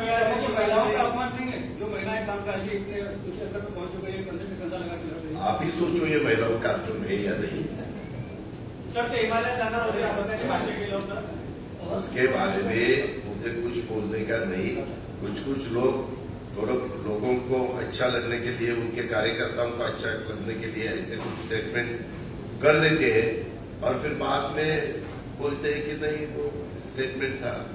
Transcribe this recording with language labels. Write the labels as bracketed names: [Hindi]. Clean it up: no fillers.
[Hindi] Sir, महिलाओं का अपमान नहीं है जो महिलाएं काम कर रही है, इतने ऊंचे स्तर पर पहुंच गई है, कंधे से कंधा लगा के लड़ रही है। आप ही सोचो ये महिलाओं का आंदोलन है या नहीं। [Marathi] सर, ते हिमालयात जाणार होते असं त्यांनी भाष्य केलं होतं। [Hindi] उसके बारे में मुझे कुछ बोलने का नहीं। कुछ लोग थोड़ा लोगों को अच्छा लगने के लिए, उनके कार्यकर्ताओं को अच्छा लगने के लिए ऐसे कुछ स्टेटमेंट कर देते हैं और फिर बाद में बोलते हैं कि नहीं वो स्टेटमेंट था।